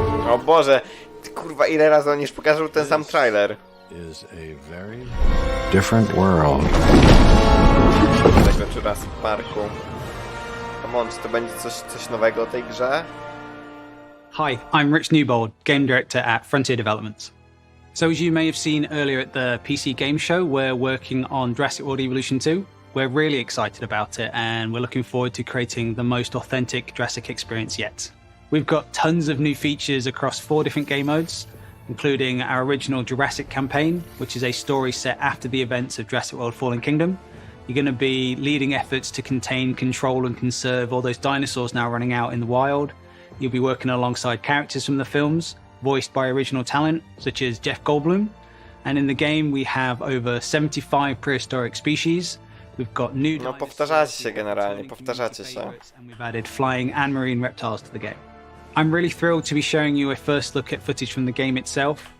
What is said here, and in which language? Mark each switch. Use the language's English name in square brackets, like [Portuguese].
[Polish] O Boże, ty kurwa, ile razy on już pokazał ten sam trailer. [English] Is a very different world. [Polish] Tego Jurassic Parku. [English] Come on, [Polish] czy to będzie coś nowego o tej grze? [English] Hi, I'm Rich Newbold, Game Director at Frontier Developments. So as you may have seen earlier at the PC Game Show, we're working on Jurassic World Evolution 2. We're really excited about it and we're looking forward to creating the most authentic Jurassic experience yet. We've got tons of new features across 4 different game modes, including our original Jurassic campaign, which is a story set after the events of Jurassic World Fallen Kingdom. You're going to be leading efforts to contain, control and conserve all those dinosaurs now running out in the wild. You'll be working alongside characters from the films, voiced by original talent such as Jeff Goldblum. And in the game we have over 75 prehistoric species. We've got new [Polish] No powtarzacie się generalnie, powtarzacie się. [English] and we've added flying and marine reptiles to the game. I'm really thrilled to be showing you a first look at footage from the game itself.